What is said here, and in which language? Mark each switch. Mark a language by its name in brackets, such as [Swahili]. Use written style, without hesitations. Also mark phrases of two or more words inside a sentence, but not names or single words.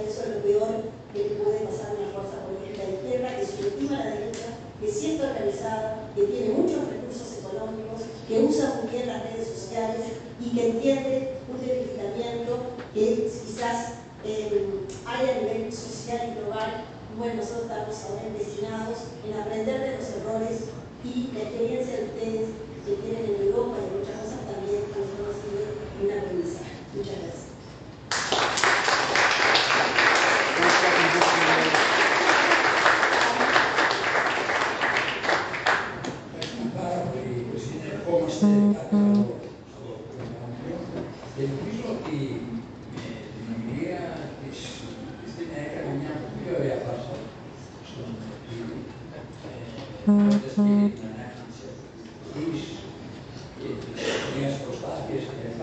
[Spanish] Eso es lo peor que le puede pasar a una fuerza política de izquierda que subestima a la derecha, que sí está organizada, que tiene muchos recursos económicos, que usa muy bien las redes sociales y que entiende un debilitamiento que quizás hay a nivel social y global. Bueno, nosotros estamos ahora empecinados en aprender de los errores, y la experiencia de ustedes que tienen en Europa y muchas cosas también a nosotros nos sirve en una aprendizaje. Muchas gracias. [Greek] Ελπίζω ότι την ομιλία της Χριστίνα έκανε μια πιο ωραία πάσα στον κύριο, πρώτα και την ανάκτηση αυτής και της νέας προσπάθειας κλπ.